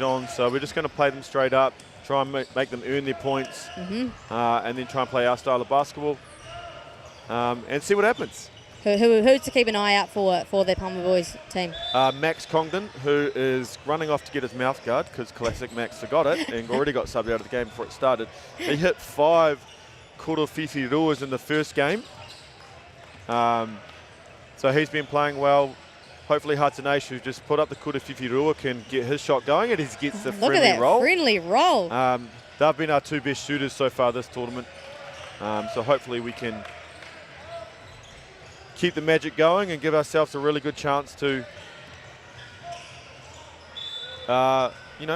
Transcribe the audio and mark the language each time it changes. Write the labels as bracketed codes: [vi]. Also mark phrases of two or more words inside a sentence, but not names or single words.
[en] John's, so we're just going to play them straight up, try and make them earn their points, and then try and play our style of basketball, and see what happens. Who to keep an eye out for the Palmer Boys team? Max Congdon, who is running off to get his mouth guard because classic Max forgot it and already got subbed out of the game before it started. He hit 5 [mi] kura whiwhi ruas [en] in the first game. So he's been playing well. Hopefully Hatsunesh, who just put up the [mi] kura whiwhi rua, [en] can get his shot going, and he gets the Look at that roll. friendly roll. They've been our 2 best shooters so far this tournament. So hopefully we can keep the magic going and give ourselves a really good chance to, you know,